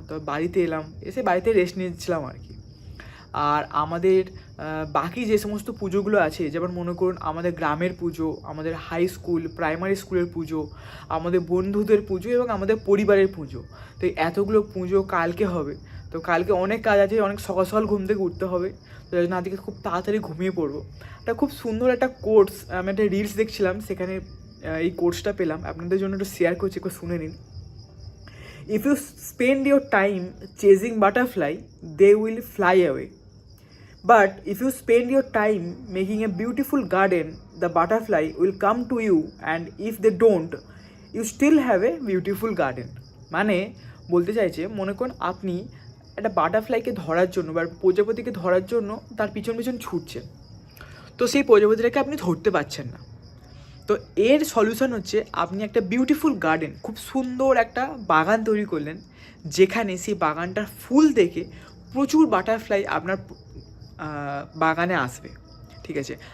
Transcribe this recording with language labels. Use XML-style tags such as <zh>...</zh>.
<bn>তো বাড়িতে এলাম, এসে বাড়িতে রেস্ট নিয়েছিলাম আর কি। আর আমাদের বাকি যে সমস্ত পুজোগুলো আছে, যেমন মনে করুন আমাদের গ্রামের পুজো, আমাদের হাই স্কুল প্রাইমারি স্কুলের পুজো, আমাদের বন্ধুদের পুজো এবং আমাদের পরিবারের পুজো, তো এতগুলো পুজো কালকে হবে। তো কালকে অনেক কাজ আছে, অনেক সকাল সকাল ঘুম থেকে উঠতে হবে, তো যার জন্য আজকে খুব তাড়াতাড়ি ঘুমিয়ে পড়বো। একটা খুব সুন্দর একটা কোর্স, আমি একটা রিলস দেখছিলাম, সেখানে এই কোর্সটা পেলাম, আপনাদের জন্য একটু শেয়ার করছি, একটু শুনে নিন।</bn> <en>If you spend your time chasing butterfly, they will fly away. But if you spend your time making a beautiful garden, the butterfly will come to you, and if they don't, you still have a beautiful garden.</en> <bn>মানে বলতে চাইছে, মনে করুন আপনি একটা বাটারফ্লাইকে ধরার জন্য বা প্রজাপতিকে ধরার জন্য তার পিছন পিছন ছুটছেন, তো সেই প্রজাপতিটাকে আপনি ধরতে পারছেন না। তো এর সলিউশন হচ্ছে আপনি একটা বিউটিফুল গার্ডেন, খুব সুন্দর একটা বাগান তৈরি করলেন, যেখানে সেই বাগানটার ফুল দেখে প্রচুর বাটারফ্লাই আপনার বাগানে আসবে, ঠিক আছে।</bn>